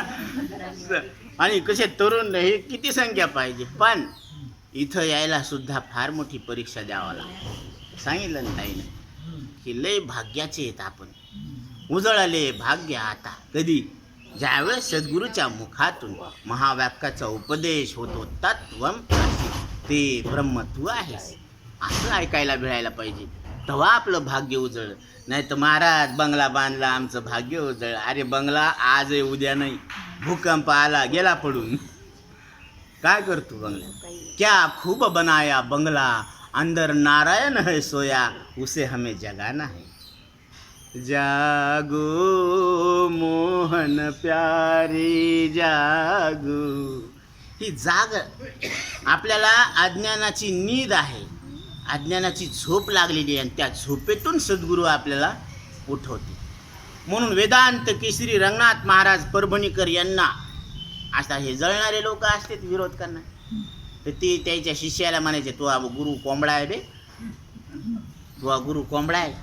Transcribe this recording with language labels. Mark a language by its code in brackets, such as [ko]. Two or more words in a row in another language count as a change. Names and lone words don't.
[mr] आणि कसे तरुण, हे किती संख्या पाहिजे. पण इथं यायला सुद्धा फार मोठी परीक्षा द्यावा लागते. सांगितलं ना ताईनं की लय भाग्याचे आहेत आपण. उजळले भाग्य आता कधी, ज्यावेळेस सद्गुरूच्या मुखातून महावाक्याचा उपदेश होतो. [sa] तत्वम असि, [mr] ते ब्रह्म तू आहेस, असं ऐकायला मिळायला पाहिजे. तेव्हा आपलं भाग्य उजळ. नाही तर महाराज बंगला बांधला, आमचं भाग्य उजळ. अरे बंगला आज आहे उद्या नाही. भूकंप आला गेला पडून. काय करतो बंगला? [hi] क्या खूब बनाया बंगला, अंदर नारायण है सोया, उसे हमें जगाना है. जागो मोहन प्यारे जागो. [mr] ही जाग आपल्याला अज्ञानाची नींद आहे, अज्ञानाची झोप लागलेली आहे, आणि त्या झोपेतून सद्गुरू आपल्याला उठवते. म्हणून वेदांत केसरी रंगनाथ महाराज परभणीकर यांना आता हे जळणारे लोक असतात विरोध करणार, तर ते त्याच्या शिष्याला म्हणायचे, तो गुरु कोंबडा आहे बे, तो गुरु कोंबडा आहे.